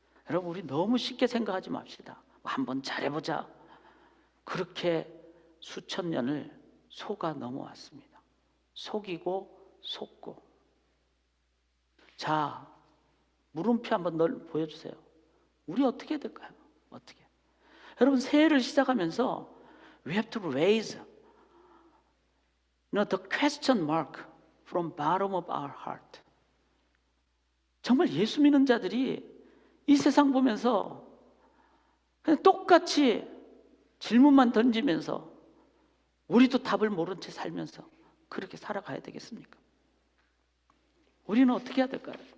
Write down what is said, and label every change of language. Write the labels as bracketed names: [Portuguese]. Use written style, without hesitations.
[Korean] 여러분, 우리 너무 쉽게 생각하지 맙시다. 한번 잘해보자. 그렇게 수천 년을 속아 넘어왔습니다. 속이고 속고. 자, 물음표 한번 보여주세요. 우리 어떻게 해야 될까요? 어떻게? 여러분, 새해를 시작하면서 [English] we have to raise the question mark from bottom of our heart. [Korean] 정말 예수 믿는 자들이 이 세상 보면서 그냥 똑같이 질문만 던지면서 우리도 답을 모른 채 살면서 그렇게 살아가야 되겠습니까? 우리는 어떻게 해야 될까요?